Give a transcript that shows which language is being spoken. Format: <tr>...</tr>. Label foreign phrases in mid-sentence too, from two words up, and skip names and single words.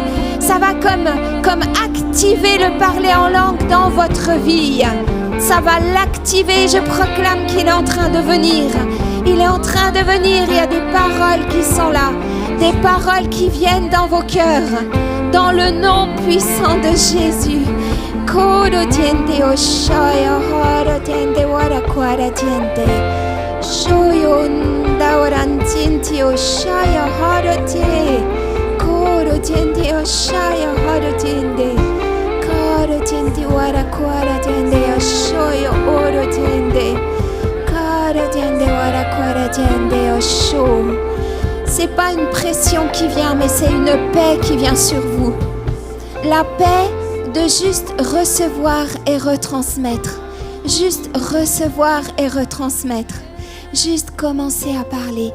<fr>Ça va comme activer le parler en langue dans votre vie. Ça va l'activer. Je proclame qu'il est en train de venir. Il est en train de venir. Il y a des paroles qui sont là. Des paroles qui viennent dans vos cœurs. Dans le nom puissant de Jésus. Koro tiende oshaya hara tiende wara kwara tiende. Shoyo ndaoran tiende oshaya hara tiende. Koro tiende oshaya hara tiende. Koro tiende wara kwara tiende oshoyo oro tiende. Koro tiende wara kwara tiende osho. C'est pas une pression qui vient, mais c'est une paix qui vient sur vous. La paix de juste recevoir et retransmettre. Juste recevoir et retransmettre. Juste commencer à parler.</fr>